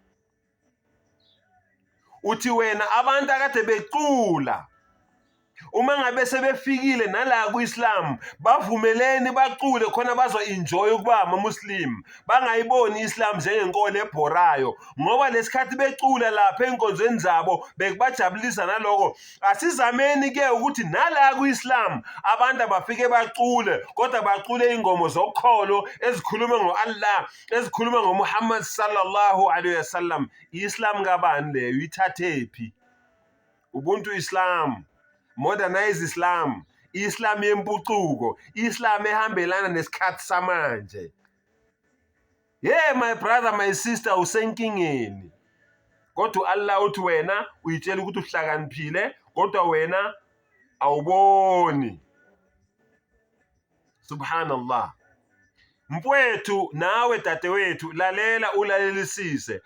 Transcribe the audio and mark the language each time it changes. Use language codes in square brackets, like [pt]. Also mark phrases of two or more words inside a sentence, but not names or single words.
[zu] Uthi wena abantu akade becula, uma ngabe sebefikile nala ku-Islam, bavumeleni bacule khona bazo-enjoy ukuba ama-Muslim, bangayiboni i-Islam njengenkolo ebhorayo. Ngoba lesikhathi becula lapha enkonzweni zabo bekubajabulisa naloko. Asizameni-ke ukuthi nala ku-Islam abantu abafike bacule, kodwa bacule ingoma zokholo ezikhuluma ngo-Allah, ezikhuluma ngoMuhammad [ar] صلى الله عليه وسلم. [zu] I-Islam kabani leyo? Ithathephi? Ubuntu Islam, [en] modernized Islam, [zu] Islam yempucuko, Islam ehambelana nesikhathi samanje. [en] Yeah, my brother, my sister, [zu] usenkingeni. Kodwa Allah uthi wena uyitshela ukuthi uhlakaniphile, kodwa wena awuboni. Subhanallah. Mfowethu nawe dadewethu, lalela ulalelisise.